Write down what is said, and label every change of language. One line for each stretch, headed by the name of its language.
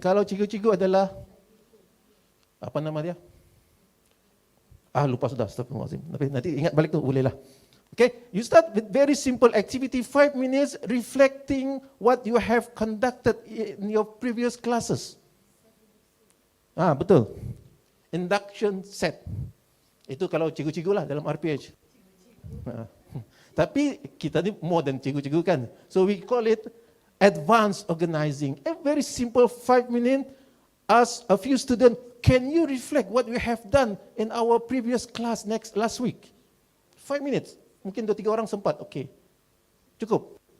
Malay: Kalau cikgu-cikgu adalah, apa nama dia? Lupa sudah. Astagfirullahaladzim. Tapi nanti ingat balik tu, boleh lah.
English: Okay, you start with very simple activity, 5 minutes, reflecting what you have conducted in your previous classes.
Malay: Betul. Induction set. Itu kalau cikgu-cikgu lah dalam RPH. Tapi kita ni
English: more than
Malay: cikgu-cikgu kan.
English: So we call it advanced organizing. A very simple 5 minutes, ask a few students, can you reflect what we have done in our previous class last week? 5 minutes.
Malay: Mungkin 2-3 orang sempat. Okay. Cukup.